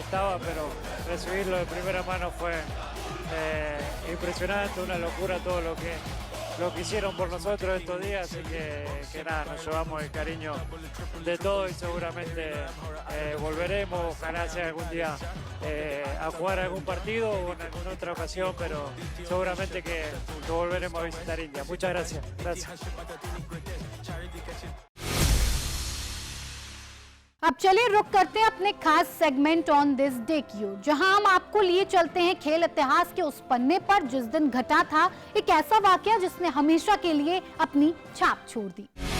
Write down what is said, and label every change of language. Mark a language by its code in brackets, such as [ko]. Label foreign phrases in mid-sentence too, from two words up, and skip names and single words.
[es] estaba, pero recibirlo de primera mano fue impresionante, una locura todo lo que hicieron por nosotros estos días, así que nada, nos llevamos el cariño de todo y seguramente volveremos, ojalá sea algún día a jugar algún partido o en alguna otra ocasión, pero seguramente que volveremos a visitar India. Muchas gracias. [hi] अब चलिए रुक करते हैं अपने खास सेगमेंट [en] on this day [hi] की ओर, जहां हम आपको लिए चलते हैं खेल इतिहास के उस पन्ने पर जिस दिन घटा था एक ऐसा वाकया जिसने हमेशा के लिए अपनी छाप छोड़ दी।